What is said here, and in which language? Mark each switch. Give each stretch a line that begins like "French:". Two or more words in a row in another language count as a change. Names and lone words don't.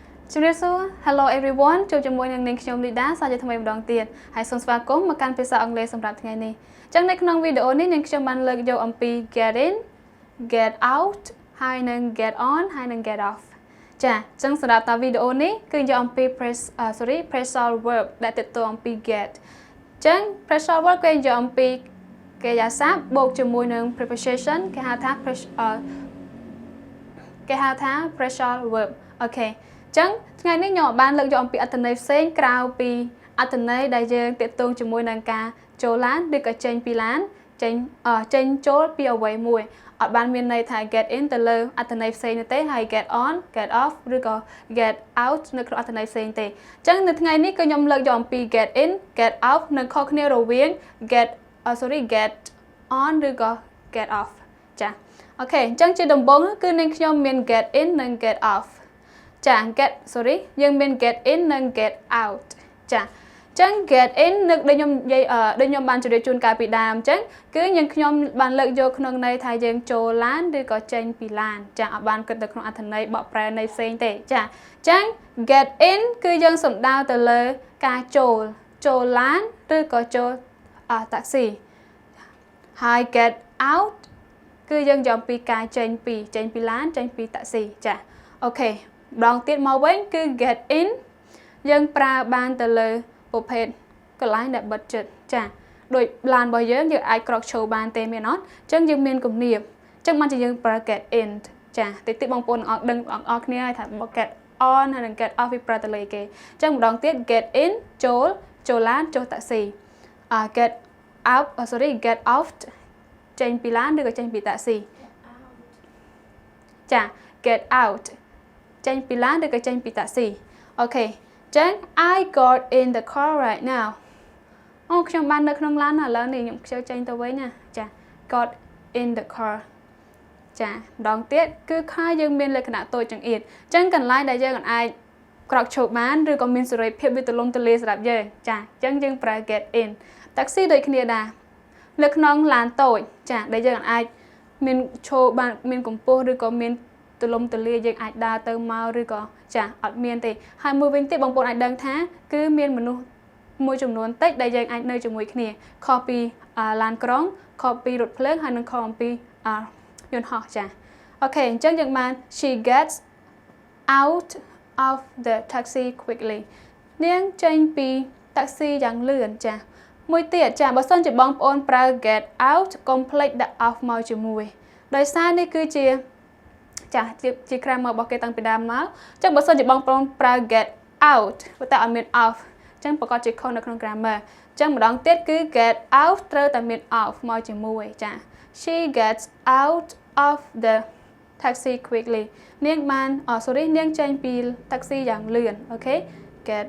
English: Hello everyone
Khmer: ជួបជាមួយនឹងនាងខ្ញុំ Lyda សាជាថ្មីម្ដងទៀតហើយសូមស្វាគមន៍មកកាន់ភាសាអង់គ្លេសសម្រាប់ថ្ងៃនេះអញ្ចឹ ងនៅក្នុងវីដេអូនេះនាងខ្ញុំបានលើកយកអំពី
English: get in get out
Khmer: ហើយនឹង
English: get on
Khmer: ហើយនឹង
English: get off
Khmer: ចាអញ្ចឹងសម្រាប់តាវីដេអូនេះគឺយកអំពី
English: phrasal verb
Khmer: ដែលទាក់ទងអំពី get អញ្ចឹង
English: phrasal verb
Khmer: គឺយកអំពីកិរិយាសព្ទបូកជាមួយនឹង preposition គេហៅថា
English: phrasal verb
Khmer: អូខេចឹងថ្ងៃនេះខ្ញុំបានលើកយកអំពីអត្ថន័យផ្សេ ងក្រៅពីអត្ថន័យដែលយើងទាក់ទងជាមួយនឹងការចូលឡានឬក៏ចេញពីឡានចេញចូលពីអ្វីមួយអត់បានមានន័យថា
English: get in
Khmer: ទៅលើអត្ថន័យផ្សេងទេហើយ
English: get on get off
Khmer: ឬក៏
English: get out
Khmer: នៅក្នុងអត្ថន័យផ្សេងទេចឹងនៅថ្ងៃនេះគឺខ្ញុំលើកយកអំពី
English: get in get out
Khmer: និងខុស គ្នារវាង
English: get on
Khmer: ឬក៏
English: get off
Khmer: ចាអូខេអញ្ចឹងជាដំបូងគឺនាងខ្ញុំមាន
English: get in
Khmer: និង
English: get off
Khmer: ចាយើងមាន
English: get in
Khmer: និង
English: get out
Khmer: ចាចឹង
English: get in
Khmer: នឹកដូចខ្ញុំនិយាយដូចខ្ញុំបានជម្រាបជូនកាលពីដើមចឹងគឺ ខ្ញុំបានលើកយកក្នុងន័យថាយើងចូលឡានឬក៏ចេញពីឡានចាអត់បានគិតទៅក្នុងអត្ថន័យបកប្រែន័យផ្សេងទេចាចឹង
English: get in
Khmer: គឺយើងសំដៅទៅ លើការចូលឡានឬក៏ចូលតាក់ស៊ីហើយ
English: get out
Khmer: គឺយើងយកពីការចេញពីឡានចេញពីតាក់ស៊ីចា អូខេម្ដងទៀតមកវិញគឺ
English: get in
Khmer: យើងប្រើបានទៅលើប្រភេទកន្លែងដែលបិទជិតចាដូចឡានរបស់យើងអាចក្រោកឈរបានទេមានអត់អញ្ចឹងយើងមានគំនាបអញ្ចឹងបានជាយើងប្រើ
English: get in
Khmer: ចាតិចបងប្អូនដឹងអស់គ្នាហើយថា
English: get on
Khmer: ហើយនិង
English: get off
Khmer: វាប្រើទៅលើគេអញ្ចឹងម្ដងទៀត
English: get in
Khmer: ចូលឡានចូលតាក់ស៊ី
English: get off
Khmer: ចេញពីឡានឬក៏ចេញពីតាក់ស៊ី ចា
English: get out
Khmer: ចេញពីឡានឬក៏ចេញពីតាក់ស៊ីអូខេចឹង
English: I got in the car right now
Khmer: អូខ្ញុំបាននៅក្នុងឡានឥឡូវនេះខ្ញុំខ្ជិលចេញទៅវិញណាចា
English: got in the
Khmer: car ចាម្ដងទៀតគឺ car យើងមានលក្ខណៈតូចចង្អៀតចឹងកន្លែងដែលយើងអាចក្រោកឈរបានឬក៏មានសេរីភាពវាទូលំទូ លាយសម្រាប់យើងចាចឹងយើងប្រើ
English: get in
Khmer: តាក់ស៊ីដូចគ្នាដែរនៅក្នុងឡានតូចចាដែលយើងអាចមានឈរបានមានកម្ពស់ឬក៏មានទូលំទូលាយយើងអាចដើរទៅមកឬក៏ចាអត់មានទេហើយមួយវិញទៀតបងប្អូនអាចដឹងថាគឺមានមនុស្សមួយចំនួនតិចដែលយើងអាចនៅជាមួយគ្នាខុសពីឡានក្រុងខុសពីរថភ្លើងហើយនិងខុសពីយន្តហោះចាអូខេអញ្ចឹងយើងបាន
English: she gets out of the taxi quickly
Khmer: នាងចេញពីតាក់ស៊ីយ៉ាងលឿនចាមួយទៀតចាបើសិនជាបងប្អូនប្រើ
English: get out complete
Khmer: ដាក់ off មកជាមួយដោយសារនេះគឺជាចាជា grammar របស់គេតាំងពីដើមមកអញ្ចឹងបើសិនជាបងប្អូនប្រើ
English: get out
Khmer: តែអត់មាន off អញ្ចឹងប្រកាសជាខុសនៅក្នុង grammar អញ្ចឹងម្ដងទៀតគឺ
English: get out
Khmer: ត្រូវតែមាន off មកជាមួយចា
English: she gets out of the taxi quickly
Khmer: នាងបាននាងចេញពីតាក់ស៊ីយ៉ាងលឿនអូខេ get